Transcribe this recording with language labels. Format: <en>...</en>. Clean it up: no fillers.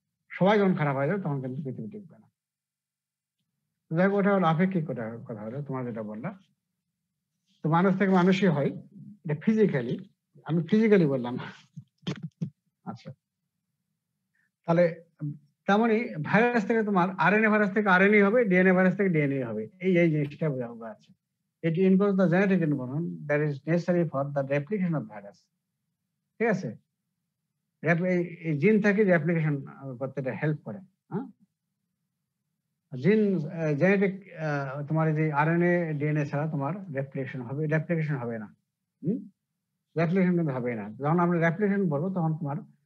<bn>সবাই যখন খারাপ হয়ে যাবে তখন কিন্তু পৃথিবী টিকবে না। যাই হোক, ওটা হলো আপেক্ষিক কথা হলো তোমার যেটা বললা। তো মানুষ থেকে মানুষই হয়, এটা ফিজিক্যালি, আমি ফিজিক্যালি বললাম। আচ্ছা, তাহলে তেমনি ভাইরাস থেকে তোমার আরএনএ ভাইরাস থেকে আরএনএ হবে, ডিএনএ ভাইরাস থেকে ডিএনএ হবে। এই জিনিসটা বোঝা আছে।</bn> <en>It includes the genetic information that is necessary for the replication of virus.</en> <bn>ঠিক আছে, এই জিন থেকে রেপ্লিকেশন করতে হেল্প করে। হ্যাঁ, জিন জেনেটিক তোমার যে আরএনএ ডিএনএ ছাড়া তোমার রেপ্লিকেশন হবে না। রেপ্লিকেশন কিন্তু হবে না। যখন আমরা রেপ্লিকেশন বলবো তখন তোমার</bn>